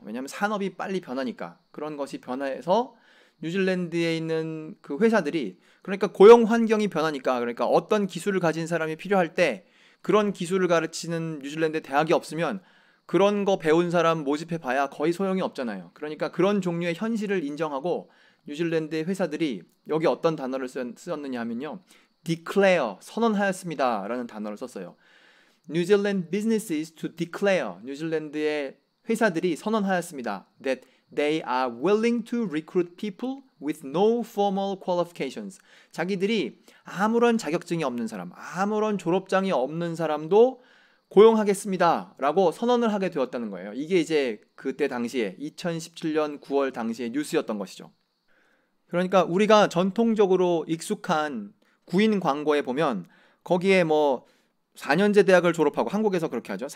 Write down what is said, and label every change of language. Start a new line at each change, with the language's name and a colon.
Korean: 왜냐하면 산업이 빨리 변하니까. 그런 것이 변화해서 뉴질랜드에 있는 그 회사들이, 그러니까 고용 환경이 변하니까, 그러니까 어떤 기술을 가진 사람이 필요할 때 그런 기술을 가르치는 뉴질랜드 대학이 없으면 그런 거 배운 사람 모집해 봐야 거의 소용이 없잖아요. 그러니까 그런 종류의 현실을 인정하고 뉴질랜드의 회사들이 여기 어떤 단어를 쓰었느냐 하면요, declare, 선언하였습니다 라는 단어를 썼어요.
English: New Zealand businesses to declare,
Korean: 뉴질랜드의 회사들이 선언하였습니다.
English: That they are willing to recruit people with no formal qualifications.
Korean: 자기들이 아무런 자격증이 없는 사람, 아무런 졸업장이 없는 사람도 고용하겠습니다 라고 선언을 하게 되었다는 거예요. 이게 이제 그때 당시에 2017년 9월 당시의 뉴스였던 것이죠. 그러니까 우리가 전통적으로 익숙한 구인 광고에 보면 거기에 뭐 4년제 대학을 졸업하고, 한국에서 그렇게 하죠.